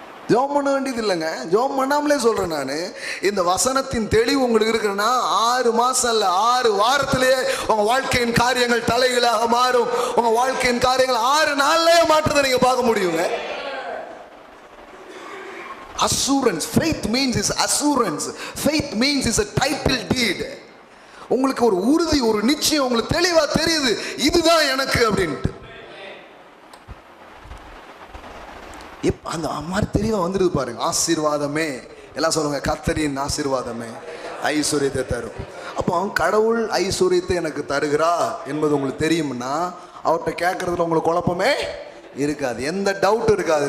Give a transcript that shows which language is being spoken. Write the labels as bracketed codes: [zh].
[ta] ஜெபம் பண்ண வேண்டியது இல்லைங்க, ஜெபம் பண்ணாமலே சொல்றேன் நான். இந்த வசனத்தின் தெளிவு உங்களுக்கு இருக்குன்னா 6 மாசம் இல்ல, 6 வாரத்திலேயே உங்க வாழ்க்கையின் காரியங்கள் தலைகளாக மாறும். உங்க வாழ்க்கையின் காரியங்கள் 6 நாள்லயே மாற்றத்தை நீங்க பார்க்க முடியுங்க. [en] Assurance, faith means is assurance. Faith means is a title deed. [ta] உங்களுக்கு ஒரு உறுதி, ஒரு நிச்சயம், உங்களுக்கு தெளிவா தெரியுது இதுதான் எனக்கு அப்படின்ட்டு. அந்த மாதிரி தெளிவா வந்துடுது பாருங்க. ஆசீர்வாதமே, எல்லாம் சொல்லுங்க, கர்த்தரின் ஆசீர்வாதமே ஐஸ்வர்யத்தை தரும். அப்போ கடவுள் ஐஸ்வர்யத்தை எனக்கு தருகிறா என்பது உங்களுக்கு தெரியும்னா அவர்கிட்ட கேட்கறதுல உங்களுக்கு குழப்பமே இருக்காது, எந்த டவுட் இருக்காது.